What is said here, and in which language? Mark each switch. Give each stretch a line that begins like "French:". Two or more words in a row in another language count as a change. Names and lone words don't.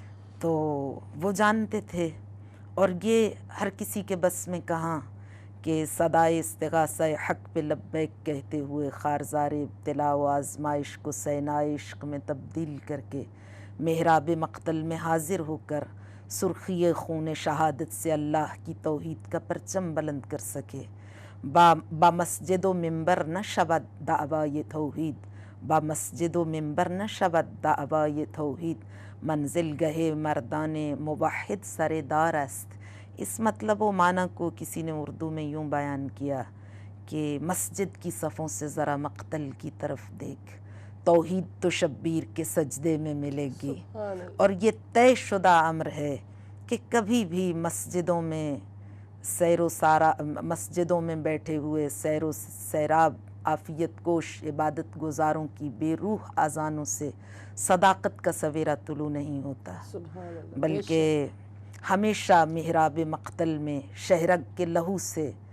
Urdu: تو وہ جانتے تھے، اور یہ ہر کسی کے بس میں کہاں کہ صدائے استغاثہ حق پہ لبیک کہتے ہوئے خارزار ابتلا و آزمائش کو سینائے عشق میں تبدیل کر کے محراب مقتل میں حاضر ہو کر سرخی خون شہادت سے اللہ کی توحید کا پرچم بلند کر سکے۔
Persian: با مسجد و منبر نہ شود دعوی توحید، با مسجد و منبر نہ شود دعوی توحید، منزل گہے مردان موحد سر دار است۔
Urdu: اس مطلب و معنی کو کسی نے اردو میں یوں بیان کیا کہ مسجد کی صفوں سے ذرا مقتل کی طرف دیکھ، توحید تو شبیر کے سجدے میں ملے گی۔ اور یہ طے شدہ امر ہے کہ کبھی بھی مسجدوں میں مسجدوں میں بیٹھے ہوئے سیر و سیراب عافیت کوش عبادت گزاروں کی بے روح اذانوں سے صداقت کا سویرا طلوع نہیں ہوتا، بلکہ ہمیشہ محراب مقتل میں شہرگ کے لہو سے